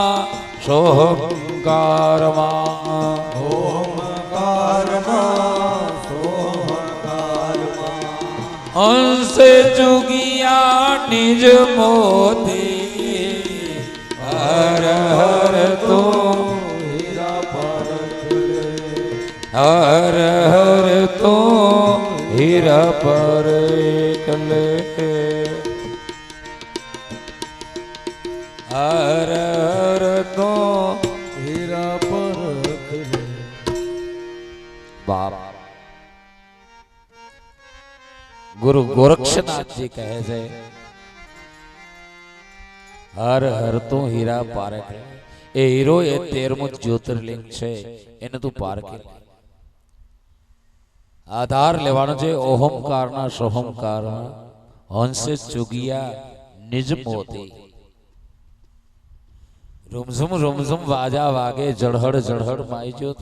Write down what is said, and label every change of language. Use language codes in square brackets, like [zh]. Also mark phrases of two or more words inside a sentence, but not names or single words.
[hi] सोहंकार मा, हंस जुगिया निज मोती, हर हर तो हर हर तो हीरा पारेख ले, हर हर तो हीरा पारेख ले। [gu] બાપ ગુરુ ગોરક્ષનાથ જી કહે છે હર હર તો હીરા પારેખ લે, એ હીરો એ 13મું જ્યોતિર્લિંગ છે, એને તું પારખી લે. આધાર લેવાનો છે ઓહમકારના સોહમકારમાં, હંસે ચુગિયા નિજ મોતી, રૂમઝુમ વાજા વાગે, જળહળ જળહળ માઈ જ્યોતિ.